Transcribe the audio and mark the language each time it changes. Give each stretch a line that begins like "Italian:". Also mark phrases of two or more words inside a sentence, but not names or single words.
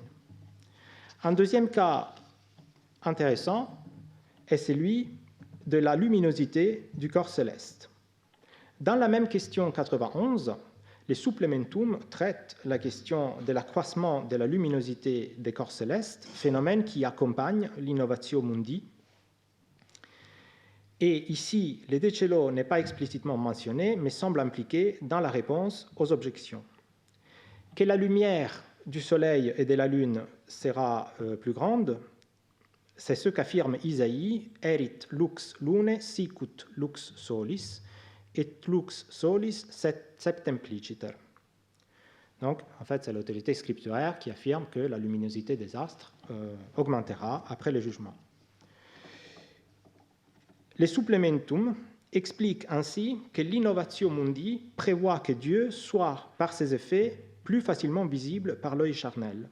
French: Un deuxième cas intéressant est celui de la luminosité du corps céleste. Dans la même question 91, le supplementum traite la question de l'accroissement de la luminosité des corps célestes, phénomène qui accompagne l'
Latin: innovatio mundi.
French: Et ici, le De Cello n'est pas explicitement mentionné, mais semble impliqué dans la réponse aux objections. Que la lumière du Soleil et de la Lune sera plus grande, c'est ce qu'affirme Isaïe,
Latin: erit lux lune sicut lux solis, et lux solis septempliciter.
French: Donc, en fait, c'est l'autorité scripturaire qui affirme que la luminosité des astres augmentera après le jugement. Le supplementum explique ainsi que l'
Latin: innovatio mundi
French: prévoit que Dieu soit, par ses effets, plus facilement visible par l'œil charnel.